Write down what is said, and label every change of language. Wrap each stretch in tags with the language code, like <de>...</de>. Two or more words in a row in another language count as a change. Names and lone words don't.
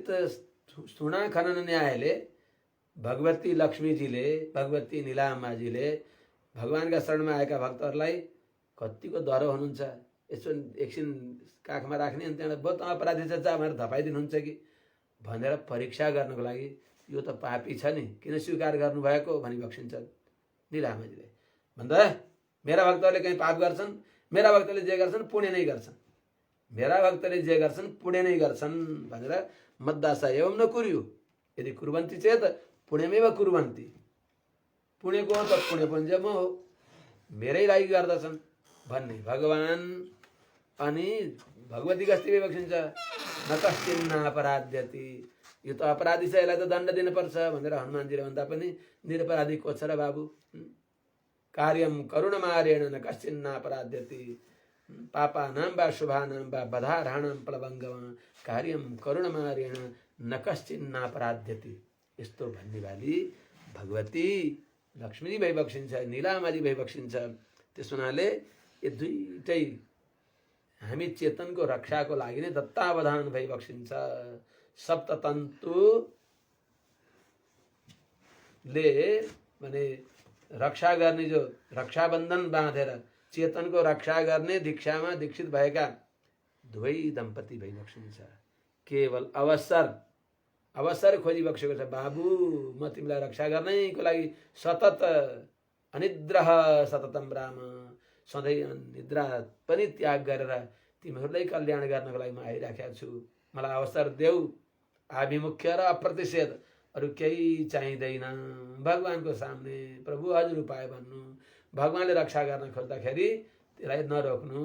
<ne>सुना खनन न्यायले भगवती लक्ष्मीजीले, भगवती निलामाजीले भगवानका शरणमा आएका भक्तहरूलाई कतिको डह्रो हुनुहुन्छ, यसो एकछिन काखमा राख्ने अनि त्यहाँबाट बहुत अपराधी छ भनेर धपाइदिनुहुन्छ कि भनेर परीक्षा गर्नको लागि यो त पापी छ नि, किन स्वीकार गर्नुभएको भनिबक्सिन्छ निलामाजीले। भन्दा मेरा भक्तहरूले कहीँ पाप गर्छन्, मेरा भक्तले जे गर्छन् पुण्य नै गर्छन्, मेरा भक्तले जे गर्छन् पुण्य नै गर्छन् भनेर</ne> <sa>मद्दासा एवं न कुर्यु यदि कुर्वन्ति चेत पुण्यमेव कुर्वन्ति।</sa> <ne>पुण्यको त पुण्य पुञ्जम हो, मेरै लागि गर्दछन् भन्ने भगवान अनि भगवती गस्ती भइबक्सिन्छ।</ne> <sa>न कश्चिन्नापराध्यति,</sa> <ne>यो त अपराधी छ, यसलाई त दण्ड दिनुपर्छ भनेर हनुमानजीले भन्दा पनि निरपराधी को छ र बाबु?</ne> <sa>कार्यम करुणमार्येण न कश्चिन्नापराध्यति पापानां वा शुभानां वा बधारहाणां प्लवङ्गम कार्यम करुणमार्येण न कश्चिन्नापराध्यति।</sa> <ne>यस्तो भन्ने वाली भगवती लक्ष्मीजी भइबक्सिन्छ, निलामाजी भइबक्सिन्छ। त्यस हुनाले यो दुईटै हामी चेतनको रक्षाको लागि नै दत्तावधान भइबक्सिन्छ। सप्ततन्तुले माने रक्षा गर्ने, जो रक्षाबन्धन बाँधेर चेतनको रक्षा गर्ने दीक्षामा दीक्षित भएका दुवै दम्पति भइबक्सिन्छ। केवल अवसर खोजिबक्सेको छ। बाबु म तिमीलाई रक्षा गर्नैको लागि सतत</ne> <sa>अनिद्रह सततम राम,</sa> <ne>सधैँ निद्रा पनि त्याग गरेर तिमीहरूलाई कल्याण गर्नको लागि म आइराखेको छु। मलाई अवसर देऊ। आभिमुख्य र अप्रतिषेध अरू केही चाहिँदैन। भगवानको सामने प्रभु हजुर उपाय भन्नु, भगवानले रक्षा गर्न खोज्दाखेरि त्यसलाई नरोक्नु।</ne>